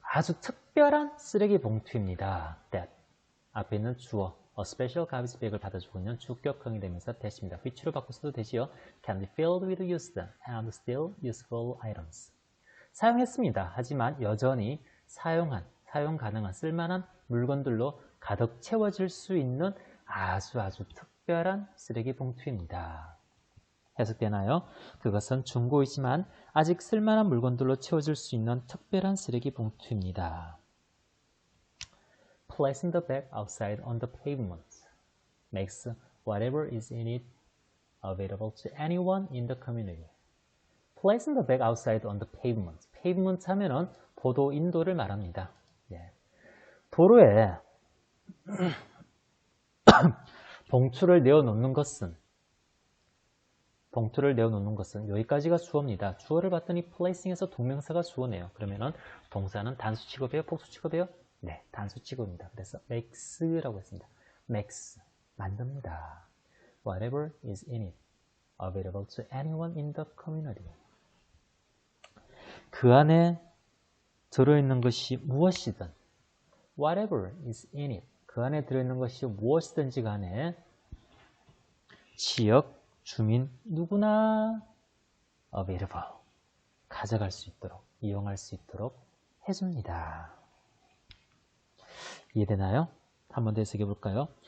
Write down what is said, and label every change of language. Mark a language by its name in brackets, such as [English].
[Korean] 아주 특별한 쓰레기 봉투입니다. That 앞에 있는 주어 [English] a special garbage bag [Korean] 을 받아주고 있는 주격형이 되면서 that입니다. which로 바꿔 써도 되지요. [English] Can be filled with used and still useful items. [Korean] 사용했습니다. 하지만 여전히 사용 가능한 쓸만한 물건들로 가득 채워질 수 있는 아주 특별한 쓰레기 봉투입니다. 해석되나요? 그것은 중고이지만 아직 쓸만한 물건들로 채워질 수 있는 특별한 쓰레기 봉투입니다. [English] Placing the bag outside on the pavement makes whatever is in it available to anyone in the community. Placing the bag outside on the pavement. [Korean] pavement 하면은 보도, 인도를 말합니다. 예. 도로에 봉투를 내어놓는 것은 여기까지가 주어입니다. 주어를 봤더니 placing에서 동명사가 주어네요. 그러면은 동사는 단수 취급이에요? 복수 취급이에요? 네, 단수 취급입니다. 그래서 makes라고 했습니다. makes, 만듭니다. [English] Whatever is in it, available to anyone in the community. [Korean] 그 안에 들어있는 것이 무엇이든 [English] whatever is in it, [Korean] 그 안에 들어있는 것이 무엇이든지 간에 지역 주민 누구나 available, 가져갈 수 있도록, 이용할 수 있도록 해줍니다. 이해되나요? 한 번 더 해석해 볼까요?